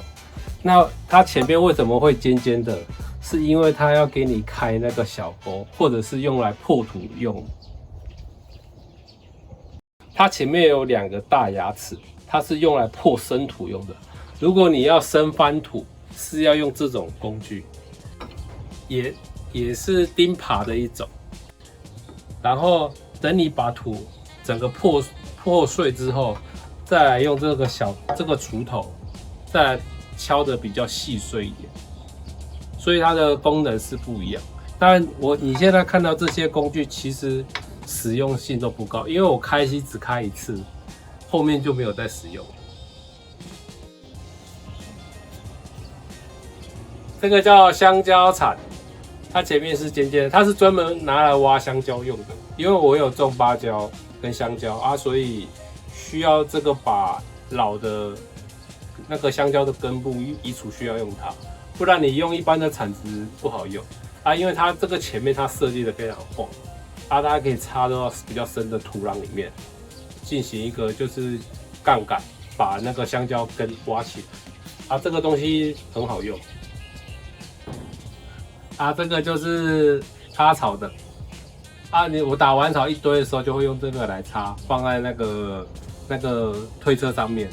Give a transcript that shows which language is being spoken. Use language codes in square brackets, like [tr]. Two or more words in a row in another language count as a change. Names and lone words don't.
[zh] 那它前面為什麼會尖尖的？是因為它要給你開那個小溝，或者是用來破土用。它前面有2個大牙齒，它是用來破生土用的。如果你要生翻土，是要用這種工具，也是釘耙的一種。然後等你把土整個破碎之後，再來用這個鋤頭，再來敲得比較細碎一點。所以它的功能是不一樣。當然，你現在看到這些工具，其實實用性都不高，因為我開溪只開1次，後面就沒有再使用。這個叫香蕉鏟，它前面是尖尖的，它是專門拿來挖香蕉用的。因為我有種芭蕉跟香蕉所以需要這個把老的那個香蕉的根部移除，需要用它，不然你用一般的鏟子不好用因為它這個前面它設計的非常廣大家可以插到比較深的土壤裡面，進行一個就是槓桿，把那個香蕉根挖起來這個東西很好用。這個就是插草的我打完草一堆的時候，就會用這個來插，放在那個推車上面。